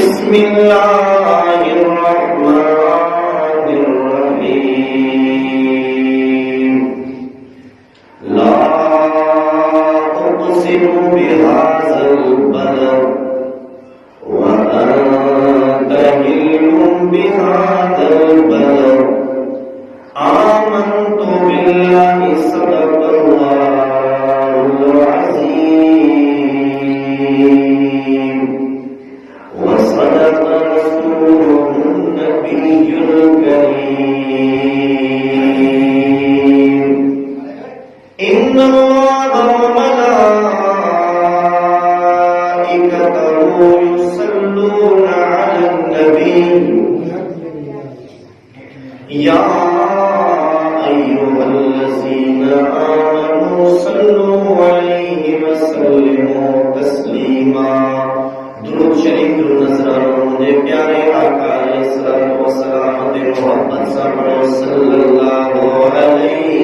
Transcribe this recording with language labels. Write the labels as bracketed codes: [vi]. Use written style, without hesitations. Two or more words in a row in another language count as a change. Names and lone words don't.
[ar] بسم الله الرحمن الرحيم لا أقسم بهذا البلد وأنت حل بهذا البلد آمنت بالله صدق الله العظيم وصدق رسوله النبي الكريم إن الله وملائكته يصلون على النبي يا أيها الذين آمنوا صلوا عليه وسلموا تسليما. [pa] दुरूद शरीफ नज़रानों ने प्यारे आका [ar] عليه الصلاة والسلام [pa] दे मोहब्बत सा पढ़ो [ar] صلى الله عليه